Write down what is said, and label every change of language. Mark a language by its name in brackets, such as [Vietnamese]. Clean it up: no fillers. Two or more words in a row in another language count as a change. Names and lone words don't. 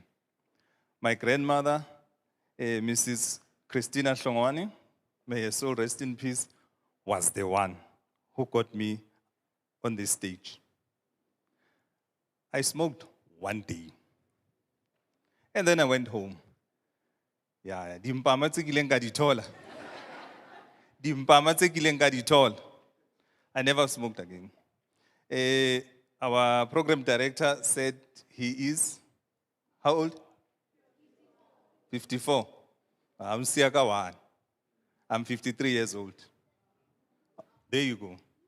[English] My grandmother, Mrs. Christina Hlongwane, may her soul rest in peace, was the one who got me on this stage. I smoked one day. And then I went home. Yeah, [Southern Sotho] dimpama tse kileng ka di thola. Dimpama tse kileng ka di thola. [English] I never smoked again. Our program director said he is, how old? 54. I'm Siaka one. I'm 53 years old. There you go.